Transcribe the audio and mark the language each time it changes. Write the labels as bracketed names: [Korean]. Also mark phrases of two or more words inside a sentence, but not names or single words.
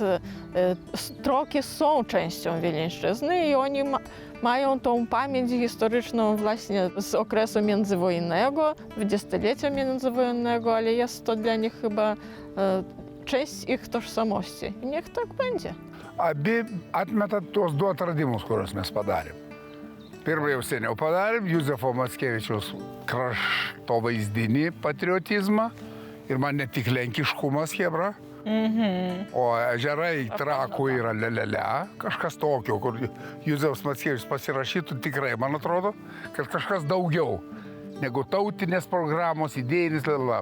[Polish] Troki są częścią Wileńszczyzny i oni mają tą pamięć historyczną właśnie z okresu międzywojennego, dwudziestolecia międzywojennego, ale jest to dla nich chyba część ich tożsamości. I niech tak będzie. [Lithuanian] Abi atmeta tuos du atradimus, kuriuos mes padarėm. Pirmą jau seniau padarėm, Juzefo Mackevičiaus kraštovaizdinį patriotizmą ir man ne tik lenkiškumas, chebra, o ežerai Trakų yra lelele, kažkas tokio, kur Juzefas Mackevičius pasirašytų tikrai, man atrodo, kad kažkas daugiau negu tautinės programos, idėjinis lelele.